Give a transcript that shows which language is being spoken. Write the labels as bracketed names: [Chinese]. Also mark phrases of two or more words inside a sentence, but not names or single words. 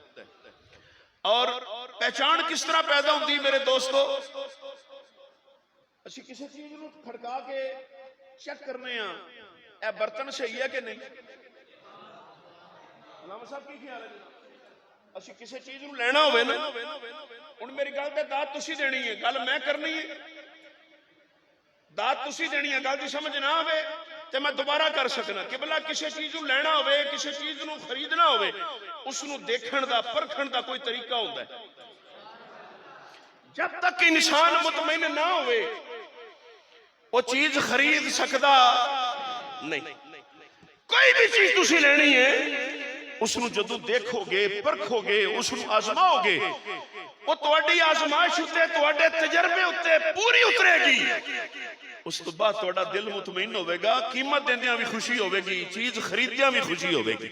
[Urdu] اور پہچان کس طرح پیدا ہوتی میرے دوستو؟ [Punjabi] اسی کسی چیز نو کھڑکا کے چیک کرنے ہیں اے برتن صحیح ہے کہ نہیں؟ علامہ صاحب کی خیال ہے؟ اسی کسی چیز نو لینا ہوئے نا، ان میری گل تے داد تسی دینی ہے، گل میں کرنی ہے، داد تسی دینی ہے، گل دی سمجھ نہ ہوئے تے میں دوبارہ کر سکنا۔ قبلہ کسی چیز نو لینا ہوئے، کسی چیز نو خریدنا ہوئے، اس نو دیکھن دا پرکھن دا کوئی طریقہ ہوتا ہے۔ [Urdu] جب تک انسان مطمئن نہ ہوئے وہ چیز خرید سکتا نہیں۔ [Punjabi] کوئی بھی چیز تسی لینی ہے، اس نو جدو دیکھو گے، پرکھو گے، اس نو آزماؤ گے، وہ تواڈی آزمائش ہوتے، تواڈے تجربے ہوتے پوری اترے گی، اس تو بعد تواڈا دل مطمئن ہوئے گا، قیمت دیندیاں بھی خوشی ہوئے گی، چیز خریدیاں بھی خوشی ہوئے گی۔